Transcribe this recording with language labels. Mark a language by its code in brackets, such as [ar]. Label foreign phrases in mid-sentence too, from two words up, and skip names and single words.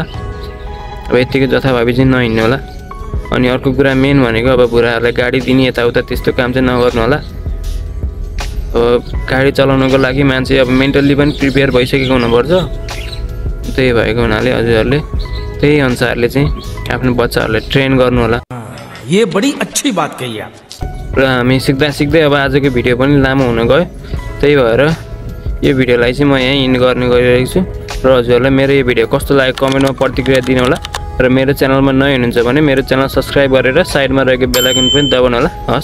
[ne] अब यतिकै जथाभावी चाहिँ नहिँड्नु होला। अनि अर्को कुरा मेन भनेको अब बुढाहरूलाई गाडी दिने यताउता त्यस्तो काम चाहिँ नगर्नु होला। अब गाडी चलाउनको लागि मान्छे अब मेन्टल्ली पनि प्रिपेयर भइसकेको हुनुपर्छ। त्यही भएको हुनाले हजुरहरूले त्यही अनुसारले चाहिँ आफ्नो बच्चाहरूलाई ट्रेन गर्नु होला। [hi] ये बड़ी अच्छी बात कही आप। [ne] र हामी सिक्दै अब आजको भिडियो पनि लामो हुन गयो। त्यही भएर यो भिडियोलाई चाहिँ म यहीँ इन्ड गर्ने गरिरहेको छु। र हजुरहरूलाई मेरो यो भिडियो कस्तो लाग्यो कमेन्टमा प्रतिक्रिया दिनु होला। र मेरो च्यानलमा नयाँ हुनुहुन्छ भने मेरो च्यानल सब्सक्राइब गरेर साइडमा रहेको बेल आइकन पनि दबाउनु होला।